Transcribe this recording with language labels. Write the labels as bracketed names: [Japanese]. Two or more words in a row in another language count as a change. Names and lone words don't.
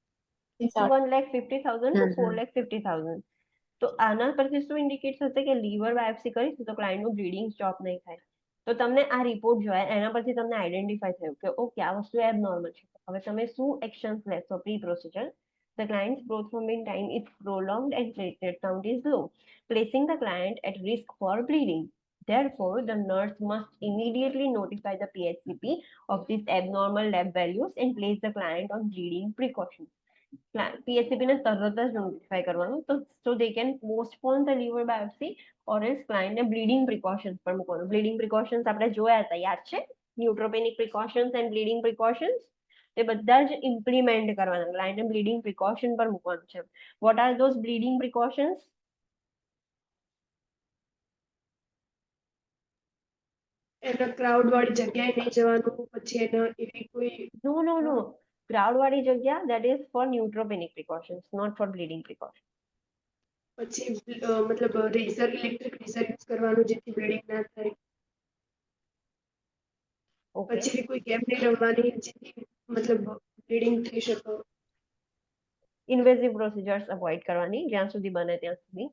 [English] 1,50,000 to 4,50,000. [Gujarati] તો આના પરથી શું ઇન્ડિકેટ થશે કે [English] liver biopsy [Gujarati] કરીશું તો ક્લાયન્ટનું [English] bleeding stop [Gujarati] નહીં થાય. તો તમને આ રિપોર્ટ જોયા એના પરથી તમને આઈડેન્ટિફાઈ થયું કે ઓકે આ વસ્તુ એબનોર્મલ છે. હવે તમે શું એક્શન્સ લેશો [English] pre procedure? The client's prothrombin time is prolonged and platelet count is low, placing the client at risk for bleeding. Therefore, the nurse must immediately notify the PHCP of these abnormal lab values and place the client on bleeding precautions. [Gujarati] PHCP ને તરત જ નોટિફાઈ કરવાનું, તો [English] so they can postpone the liver biopsy or else [Gujarati] client ને [English] bleeding precautions [Gujarati] પર મૂકવાનું. [English] bleeding precautions [Gujarati] આપણે જોયા હતા, યાદ છે? [English] neutropenic precautions and bleeding precautions [Gujarati] તે બધા જ ઇમ્પ્લિમેન્ટ કરવાના. ક્લાયન્ટને [English] bleeding precaution [Gujarati] પર મૂકવાનું છે. [English] What are those bleeding precautions? [Gujarati] એના ક્રાઉડ વાળી જગ્યાએ નહીં જવાનું, પછી એના એવી કોઈ નો. ક્રાઉડ વાળી જગ્યા [English] that is for neutropenic precautions, not for bleeding precautions. [Gujarati] પછી મતલબ રેઝર, [English] electric razor use [Gujarati] કરવાનું જેથી બ્લીડિંગ ના થાય. [English] Okay. [Gujarati] પછી એવી કોઈ ગેમ નહીં રમવાની જેથી મતલબ બ્લીડિંગ થઈ શકે. [English] invasive procedures avoid [Gujarati] કરવાની જ્યાં સુધી બને ત્યાં સુધી.